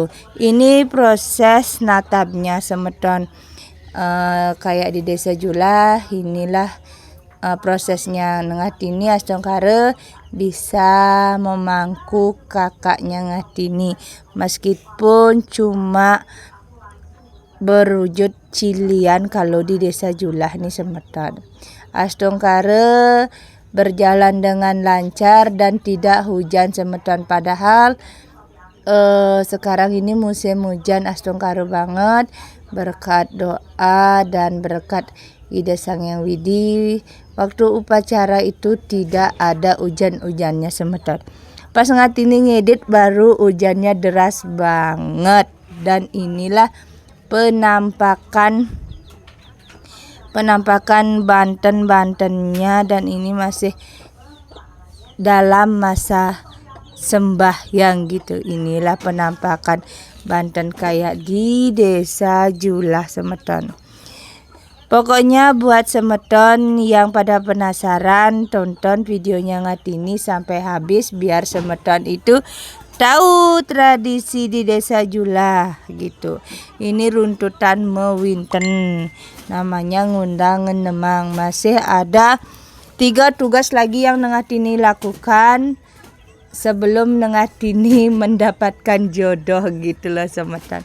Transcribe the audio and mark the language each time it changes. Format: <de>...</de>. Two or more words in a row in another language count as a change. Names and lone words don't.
<id>Ini proses natapnya semeton, kayak di desa Julah. Inilah prosesnya Ngatini Astenggara bisa memangku kakaknya Ngatini meskipun cuma berwujud Cilian kalau di desa Julah nih semeton. Astenggara berjalan dengan lancar dan tidak hujan semeton, padahal sekarang ini musim hujan Astenggara banget. Berkat doa dan berkat ide Sang Yang Widi, waktu upacara itu tidak ada hujan-hujannya semeton. Pas Ngatini ngedit baru hujannya deras banget. Dan inilah penampakan Bantennya, dan ini masih dalam masa sembahyang gitu. Inilah penampakan Banten kayak di desa Julah semeton. Pokoknya buat semeton yang pada penasaran, tonton videonya Ngatini sampai habis biar semeton itu tahu tradisi di desa Julah gitu. Ini runtutan mewinten, namanya ngundang nemang. Masih ada 3 tugas lagi yang Ngatini lakukan sebelum Ngatini mendapatkan jodoh gitu loh semeton.</id>